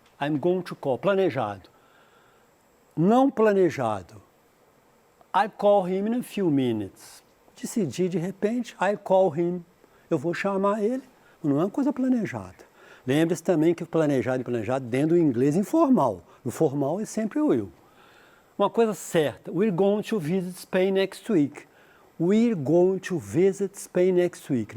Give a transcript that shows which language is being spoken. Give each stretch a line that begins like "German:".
English: I'm going to call, planejado.
Portuguese: Não planejado,
English: I call him in a few minutes.
Portuguese: Decidi de repente,
English: I call him.
Portuguese: Eu vou chamar ele, não é uma coisa planejada. Lembre-se também que planejado e planejado dentro do inglês informal. No formal é sempre o will. Uma coisa certa,
English: we're going to visit Spain next week. We're going to visit Spain next week.